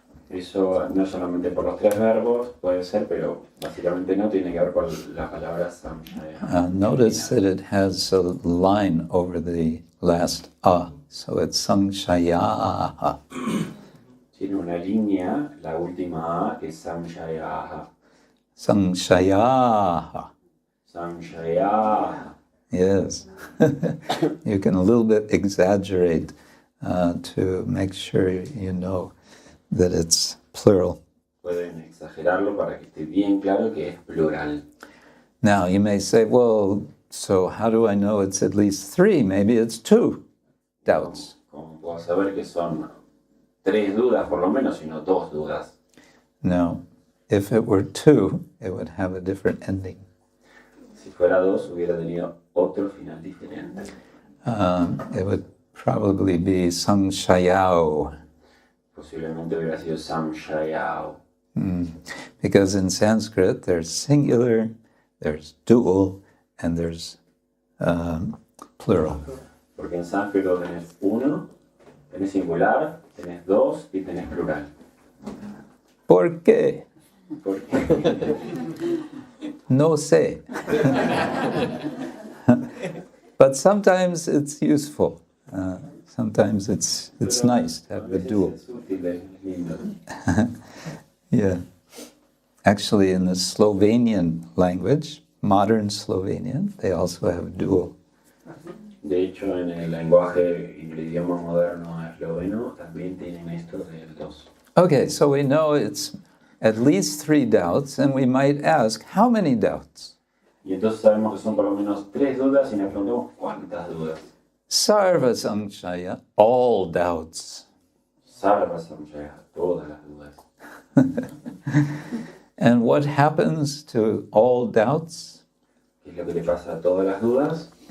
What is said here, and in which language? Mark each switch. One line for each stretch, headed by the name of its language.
Spanish: Eso no solamente por los 3 verbos, puede ser, pero básicamente no tiene que ver con la palabra samshaya.
English: Notice that it has a line over the last a, so it's samshaya.
Spanish: Tiene una línea, la última A es samshaya.
Sanskrit: Samshaya. Samshaya.
English: Yes. You can a little bit exaggerate to make sure you know that it's plural.
Spanish: Pueden exagerarlo para que esté bien claro que es plural.
English: Now, you may say, well, so how do I know it's at least 3? Maybe it's 2 doubts.
Spanish: ¿Cómo puedo saber que son 3 dudas por lo menos, sino 2 dudas?
English: No. If it were 2, it would have a different ending.
Spanish: Si fuera 2, hubiera tenido otro final diferente.
English: It would probably be samshayao.
Spanish: Posiblemente hubiera sido samshayao.
English: Because in Sanskrit, there's singular, there's dual, and there's plural.
Spanish: Porque en sánscrito tenés 1, tenés singular, tenés 2 y tenés plural. ¿Por qué? ¿Por qué? No sé.
English: But sometimes it's useful. Sometimes it's nice to have the dual.
Spanish: Es útil, es lindo.
English: Yeah. Actually, in the Slovenian language, modern Slovenian, they also have dual.
Spanish: De hecho, en el lenguaje y el idioma moderno esloveno también tienen esto del 2.
English: Okay, so we know it's at least 3 doubts, and we might ask, how many doubts?
Spanish: Y entonces sabemos que son por lo menos 3 dudas y nos preguntamos ¿cuántas dudas?
English: Sarva samshaya, all doubts.
Spanish: Sarva samshaya, todas las dudas.
English: And what happens to all doubts?
Spanish: ¿Qué es lo que le pasa a todas las dudas?